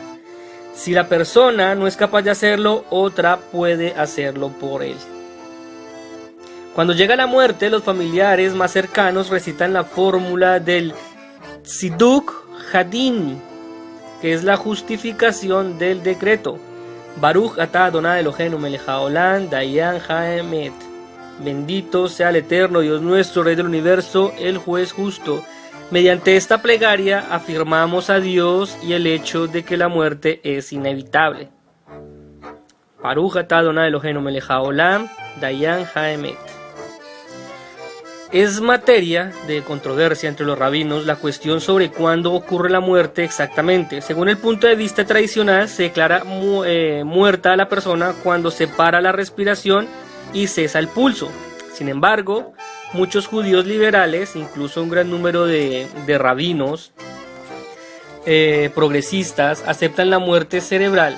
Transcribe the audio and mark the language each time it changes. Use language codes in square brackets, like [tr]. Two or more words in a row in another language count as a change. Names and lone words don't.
[es] Si la persona no es capaz de hacerlo, otra puede hacerlo por él. Cuando llega la muerte, los familiares más cercanos recitan la fórmula del [he] צידוק הדין, [es] que es la justificación del decreto. [he] ברוך אתה אדוני אלוהינו מלך העולם דיין האמת. [es] Bendito sea el eterno Dios nuestro, Rey del universo, el juez justo. Mediante esta plegaria afirmamos a Dios y el hecho de que la muerte es inevitable. [he] ברוך אתה אדוני אלוהינו מלך העולם דיין האמת. [es] Es materia de controversia entre los rabinos la cuestión sobre cuándo ocurre la muerte exactamente. Según el punto de vista tradicional, se declara muerta a la persona cuando se para la respiración y cesa el pulso. Sin embargo, muchos judíos liberales, incluso un gran número de rabinos progresistas, aceptan la muerte cerebral.